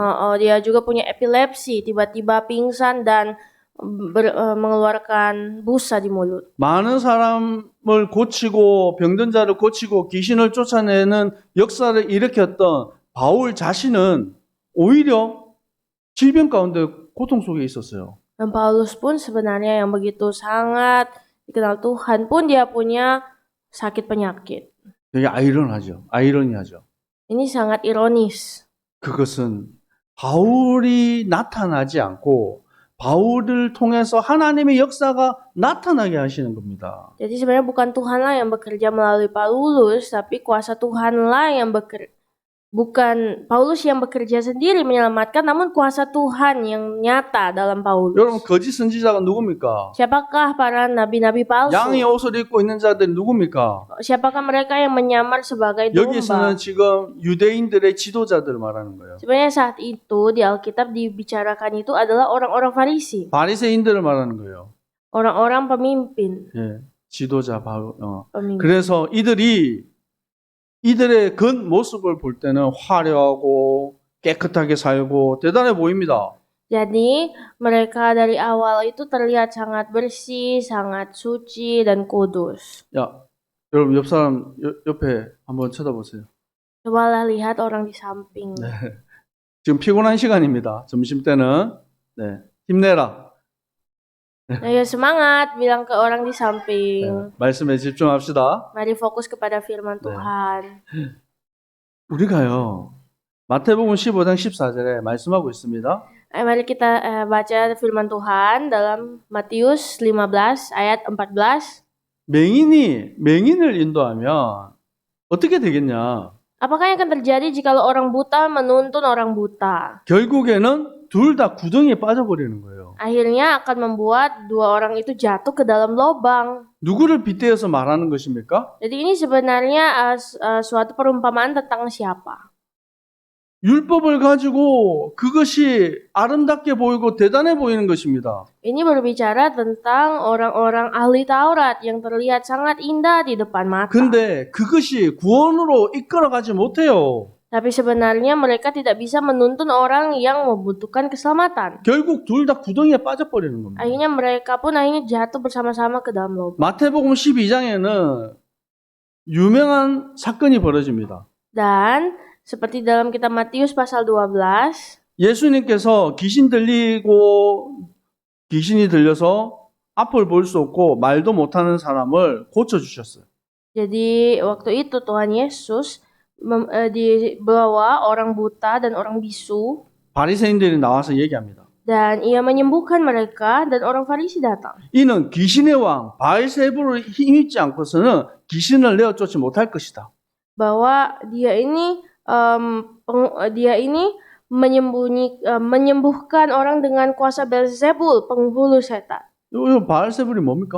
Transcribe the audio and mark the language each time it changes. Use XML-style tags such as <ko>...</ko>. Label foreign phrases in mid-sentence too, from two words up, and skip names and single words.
<id>Dia juga punya epilepsi, tiba-tiba pingsan dan mengeluarkan busa di mulut.</id> <ko>많은 사람을 고치고 병든 자를 고치고 귀신을 쫓아내는 역사를 일으켰던 바울 자신은 오히려 질병 가운데 고통 속에 있었어요.</ko> <id>Dan Paulus pun sebenarnya yang begitu sangat dikenal Tuhan pun dia punya sakit penyakit.</id> <ko>되게 아이러니하죠.</ko> <id>Ini sangat ironis.</id> <ko>그것은 바울이 나타나지 않고 바울을 통해서 하나님의 역사가 나타나게 하시는 겁니다.</ko> <id>Jadi sebenarnya bukan Tuhanlah yang bekerja melalui Paulus, tapi kuasa Tuhanlah yang bekerja. Bukan Paulus yang bekerja sendiri menyelamatkan, namun kuasa Tuhan yang nyata dalam Paulus.</id> <ko>여러분, 거짓 선지자가 누굽니까?</ko> <id>Siapakah para nabi-nabi palsu?</id> <ko>양의 옷을 입고 있는 자들이 누굽니까?</ko> <id>Siapakah mereka yang menyamar sebagai domba?</id> <ko>여기서는 지금 유대인들의 지도자들을 말하는 거예요.</ko> <id>Sebenarnya saat itu di Alkitab dibicarakan itu adalah orang-orang Farisi,</id> <ko>바리새인들을 말하는 거예요.</ko> <id>orang-orang pemimpin.</id> <ko>예, 지도자</ko> <id>Pemimpin.</id> <ko>그래서 이들의 겉모습을 볼 때는 화려하고 깨끗하게 살고 대단해 보입니다.</ko> <id>Jadi mereka dari awal itu terlihat sangat bersih, sangat suci dan kudus.</id> <ko>야, 여러분 옆 사람 옆에 한번 쳐다보세요.</ko> <id>Cobalah lihat orang di samping.</id> <ko>지금 피곤한 시간입니다. 점심 때는 힘내라.</ko> <id>Ayo semangat, bilang ke orang di samping.</id> <ko>말씀에 집중합시다.</ko> <id>Mari fokus kepada firman Tuhan.</id> <ko>우리가요. 마태복음 15장 14절에 말씀하고 있습니다.</ko> <id>Mari kita baca firman Tuhan dalam Matius 15 ayat 14.</id> <ko>맹인을 인도하면 어떻게 되겠냐?</ko> <id>Apakah yang akan terjadi jikalau orang buta menuntun orang buta?</id> <ko>결국에는 둘 다 구덩이에 빠져버리는 거예요.</ko> <id>Akhirnya akan membuat dua orang itu jatuh ke dalam lubang.</id> <ko>누구를 빗대어서 말하는 것입니까?</ko> <id>Jadi ini sebenarnya suatu perumpamaan tentang siapa?</id> <ko>율법을 가지고 그것이 아름답게 보이고 대단해 보이는 것입니다.</ko> <id>Ini berbicara tentang orang-orang ahli Taurat yang terlihat sangat indah di depan mata.</id> <ko>근데 그것이 구원으로 이끌어가지 못해요.</ko> <id>Tapi sebenarnya mereka tidak bisa menuntun orang yang membutuhkan keselamatan.</id> <ko>결국 둘 다 구덩이에 빠져버리는 겁니다.</ko> <id>Akhirnya mereka pun jatuh bersama-sama ke dalam lubang.</id> <ko>마태복음 12장에는 유명한 사건이 벌어집니다.</ko> <id>Dan seperti dalam kitab Matius pasal 12,</id> <ko>예수님께서 귀신이 들려서 앞을 볼 수 없고 말도 못하는 사람을 고쳐주셨어요.</ko> <id>jadi waktu itu Tuhan Yesus dibawa orang buta dan orang bisu</id> <ko>바리새인들이 나와서 얘기합니다.</ko> <id>dan ia menyembuhkan mereka dan orang Farisi datang.</id> <ko>이는 귀신의 왕 바알세불을 힘입지 않고서는 귀신을 내어쫓지 못할 것이다.</ko> <id>Bahwa dia ini menyembuhkan orang dengan kuasa Beelzebul, penghulu setan.</id> <ko>이 바알세불이 뭡니까?</ko>